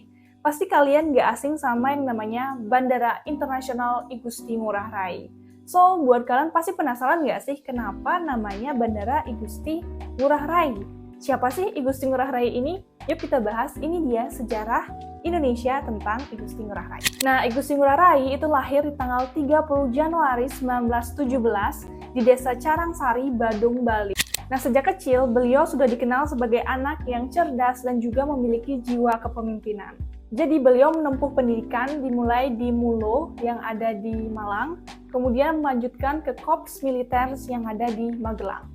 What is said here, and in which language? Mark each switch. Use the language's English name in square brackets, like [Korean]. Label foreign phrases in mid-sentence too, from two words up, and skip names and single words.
[Indonesian] Pasti kalian gak asing sama yang namanya Bandara Internasional I Gusti Ngurah Rai. So, buat kalian pasti penasaran gak sih kenapa namanya Bandara I Gusti Ngurah Rai? Siapa sih I Gusti Ngurah Rai ini? Yuk kita bahas, ini dia sejarah Indonesia tentang I Gusti Ngurah Rai. Nah, I Gusti Ngurah Rai itu lahir di tanggal 30 Januari 1917 di Desa Carangsari, Badung, Bali. Nah, sejak kecil, beliau sudah dikenal sebagai anak yang cerdas dan juga memiliki jiwa kepemimpinan. Jadi, beliau menempuh pendidikan dimulai di Mulo yang ada di Malang, kemudian melanjutkan ke Korps Militer yang ada di Magelang.